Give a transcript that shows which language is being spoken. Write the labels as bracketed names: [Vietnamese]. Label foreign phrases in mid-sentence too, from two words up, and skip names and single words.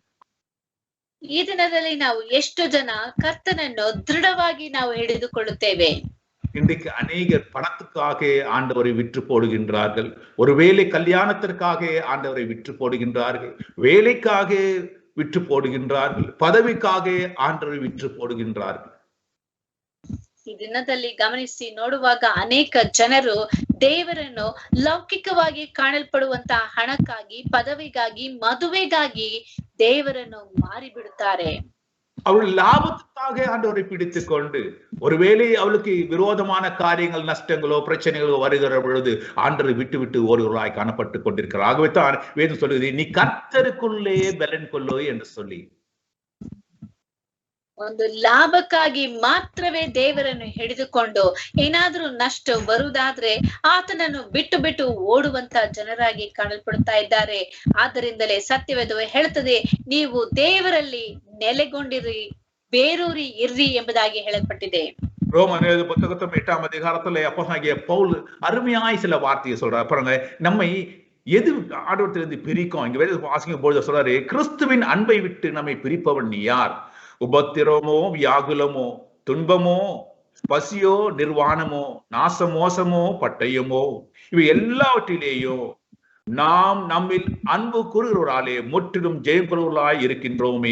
[Kannada] ಈ ದಿನದಲ್ಲಿ ನಾವು ಎಷ್ಟು ಜನ ಕರ್ತನನ್ನು ದೃಢವಾಗಿ ನಾವು ಹಿಡಿದುಕೊಳ್ಳುತ್ತೇವೆ? [Tamil] இன்றைக்கு அநேகர் பணத்துக்காக ஆண்டவரை விற்று போடுகின்றார்கள். ஒருவேளை கல்யாணத்திற்காக ஆண்டவரை விற்று போடுகின்றார்கள், வேலைக்காக விற்று போடுகின்றார்கள், பதவிக்காக ஆண்டவரை விற்று போடுகின்றார்கள். [Kannada] ಈ ದಿನದಲ್ಲಿ ಗಮನಿಸಿ ನೋಡುವಾಗ ಅನೇಕ ಜನರು ದೇವರನ್ನು ಲೌಕಿಕವಾಗಿ ಕಾಣಲ್ಪಡುವಂತಹ ಹಣಕ್ಕಾಗಿ, ಪದವಿಗಾಗಿ, ಮದುವೆಗಾಗಿ ದೇವರನ್ನು ಮಾರಿಬಿಡುತ್ತಾರೆ. [Tamil] அவர்கள் லாபத்துக்காக ஆண்டவரை பிடித்துக் கொண்டு, ஒருவேளை அவளுக்கு விரோதமான காரியங்கள், நஷ்டங்களோ பிரச்சனைகளோ வருகிற பொழுது ஆண்டவரை விட்டு விட்டு ஓடுகிறாய் காணப்பட்டு கொண்டிருக்கிறார். ஆகவே தான் வேதம் சொல்லுகிறது, நீ கர்த்தருக்குள்ளே பலன் கொள்ளோ என்று சொல்லி. [Kannada] ಒಂದು ಲಾಭಕ್ಕಾಗಿ ಮಾತ್ರವೇ ದೇವರನ್ನು ಹಿಡಿದುಕೊಂಡು ಏನಾದ್ರೂ ನಷ್ಟ ಬರುವುದಾದ್ರೆ ಆತನನ್ನು ಬಿಟ್ಟು ಬಿಟ್ಟು ಓಡುವಂತ ಜನರಾಗಿ ಕಾಣಲ್ಪಡುತ್ತಾ ಇದ್ದಾರೆ. ಆದ್ದರಿಂದಲೇ ಸತ್ಯವೇದವು ಹೇಳುತ್ತದೆ, ನೀವು ದೇವರಲ್ಲಿ ನೆಲೆಗೊಂಡಿರಿ ಬೇರೂರಿ ಇರ್ರಿ ಎಂಬುದಾಗಿ ಹೇಳಲ್ಪಟ್ಟಿದೆ. [Tamil] ரோமன் புத்தகத்தம் 8ஆம் அதிகாரத்துல அப்போஸ்தலனாகிய பவுல் அருமையாய் சில வார்த்தையை சொல்றார் பாருங்க. நம்மை எது ஆண்டவரிலிருந்து பிரிக்கும்? இங்க வேத வாசிக்கும் பொழுது சொல்றாரு, கிறிஸ்துவின் அன்பை விட்டு நம்மை பிரிப்பவன் யார்? உபத்திரமோ, வியாகுலமோ, துன்பமோ, பசியோ, நிர்வாணமோ, நாசமோசமோ, பட்டயமோ, இவை எல்லாவற்றிலேயும் நாம் நம்மில் அன்பு கூறுகிறவராலே முற்றிலும் ஜெயம் கொள்வர்களாய் இருக்கின்றோமே.